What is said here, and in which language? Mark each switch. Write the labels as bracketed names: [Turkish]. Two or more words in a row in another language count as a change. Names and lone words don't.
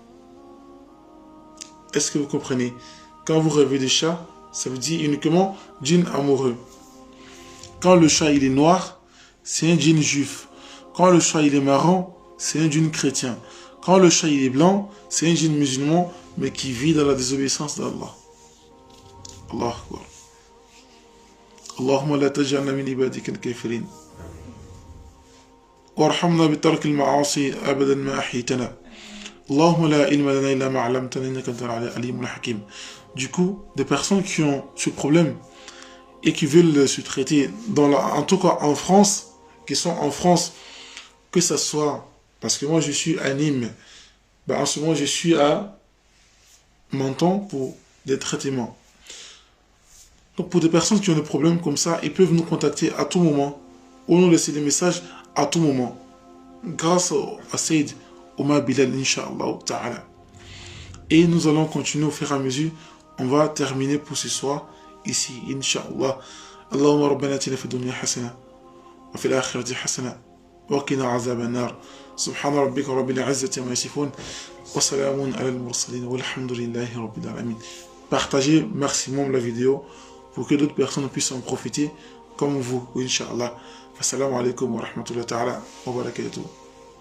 [French] Est-ce que vous comprenez? Quand vous rêvez de chat, ça veut dire uniquement djinn amoureux. Quand le chat il est noir, c'est un djinn juif. Quand le chat il est marron, c'est un djinn chrétien. Quand le chat il est blanc, c'est un djinn musulman, mais qui vit dans la désobéissance d'Allah. [Arabic] الله أكبر. اللهم لا تجعلنا من عبادك الكافرين. وارحمنا بترك المعاصي أبدا ما أحييتنا. اللهم لا علم لنا إلا ما علمتنا إنك أنت العليم الحكيم. [French] Du coup, des personnes qui ont ce problème et qui veulent se traiter, en tout cas en France, qui sont en France, que ça soit, parce que moi je suis à Nîmes, en ce moment je suis à Menton pour des traitements. Donc pour des personnes qui ont des problèmes comme ça, ils peuvent nous contacter à tout moment, ou nous laisser des messages à tout moment, grâce à Sayyid Omar Bilal, [Arabic] إن شاء الله تعالى. [French] Et nous allons continuer au fur et à mesure. On va terminer pour ce soir ici, Inch'Allah. [Arabic] اللهم ربنا آتنا في الدنيا حسنة وفي الآخرة حسنة وقنا عذاب النار. سبحان ربك رب العزة عما يصفون وسلام على المرسلين والحمد لله رب العالمين. [French] Partagez maximum la vidéo pour que d'autres personnes puissent en profiter comme vous, Inch'Allah. [Arabic] السلام عليكم ورحمة الله تعالى وبركاته.